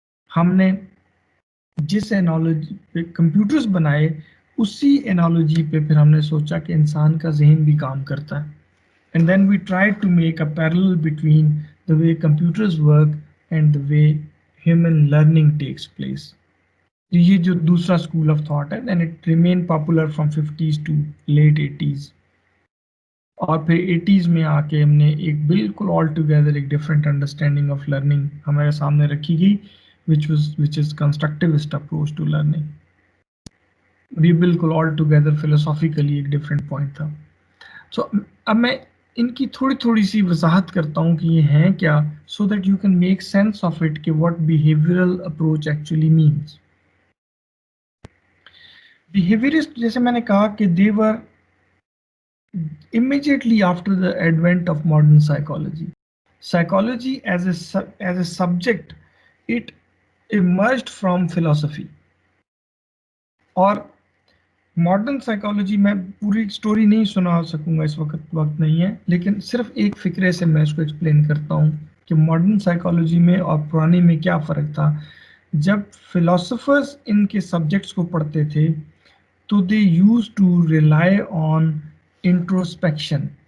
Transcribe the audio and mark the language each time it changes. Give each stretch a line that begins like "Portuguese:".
Urdu: ہم نے جس انالوجی پہ کمپیوٹرز بنائے اسی انالوجی پہ پھر ہم نے سوچا کہ انسان کا ذہن بھی کام کرتا ہے.
English: And then we tried to make a parallel between the way computers work and the way human learning takes place.
Urdu: یہ جو دوسرا اسکول آف تھاٹ ہے,
English: then it remain popular from 50s to late 80s,
Urdu: اور پھر 80s میں آ کے ہم نے ایک بالکل آل ٹوگیدر ایک ڈفرینٹ انڈرسٹینڈنگ آف لرننگ ہمارے سامنے رکھی گئی,
English: which is constructivist approach to learning.
Urdu: یہ بالکل آل ٹوگیدر فلسافیکلی ایک ڈفرینٹ پوائنٹ تھا. سو اب میں ان کی تھوڑی تھوڑی سی وضاحت کرتا ہوں کہ یہ ہیں کیا,
English: so that you can make sense of it
Urdu: کہ
English: What behavioural approach actually means. Behaviourist
Urdu: جیسے میں نے کہا کہ
English: they were immediately after the advent of modern psychology. Psychology as a subject, it emerged from philosophy.
Urdu: اور ماڈرن سائیکالوجی میں پوری story نہیں سنا سکوں گا, اس وقت نہیں ہے, لیکن صرف ایک فکرے سے میں اس کو ایکسپلین کرتا ہوں کہ ماڈرن سائیکالوجی میں اور پرانی میں کیا فرق تھا. جب فلاسفرز ان کے سبجیکٹس کو پڑھتے تھے تو
English: They use to rely on introspection.